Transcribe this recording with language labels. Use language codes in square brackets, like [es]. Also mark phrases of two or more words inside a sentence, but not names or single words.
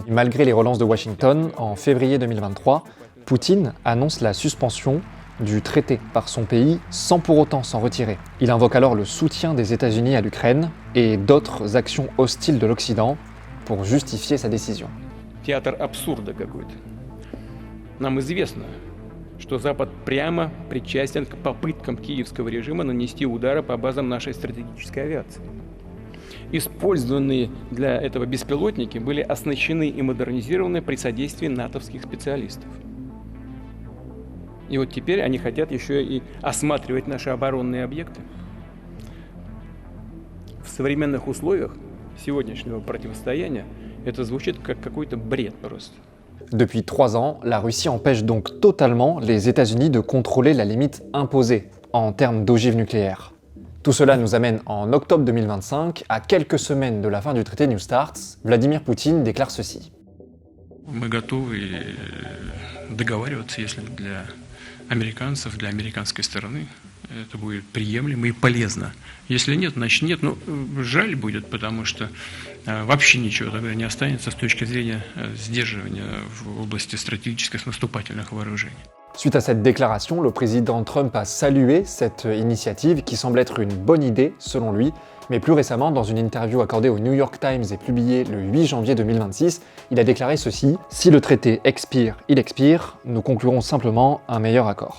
[fr] Malgré les relances de Washington, en février 2023, Poutine annonce la suspension du traité par son pays sans pour autant s'en retirer. Il invoque alors le soutien des États-Unis à l'Ukraine et d'autres actions hostiles de l'Occident pour justifier sa décision. [ru] Théâtre абсурда какой-то. Нам известно, что Запад прямо причастен к попыткам киевского режима нанести удары по базам нашей стратегической авиации. Использованные для этого беспилотники были оснащены и модернизированы при содействии натовских специалистов. И вот теперь они хотят еще и осматривать наши оборонные объекты. В современных условиях сегодняшнего противостояния это звучит как какой-то бред просто. [fr] Depuis 3 ans, la Russie empêche donc totalement les États-Unis de contrôler la limite imposée en termes d'ogives nucléaires. Tout cela nous amène en octobre 2025, à quelques semaines de la fin du traité New START, Vladimir Poutine déclare ceci. [ru] Мы готовы договариваться, если для американцев, для американской стороны это будет приемлемо и полезно. Если нет, значит нет. Ну, жаль будет, потому что вообще ничего тогда не останется с точки зрения сдерживания в области стратегических наступательных вооружений. [fr] Suite à cette déclaration, le président Trump a salué cette initiative qui semble être une bonne idée selon lui, mais plus récemment, dans une interview accordée au New York Times et publiée le 8 janvier 2026, il a déclaré ceci: « Si le traité expire, il expire, nous conclurons simplement un meilleur accord ».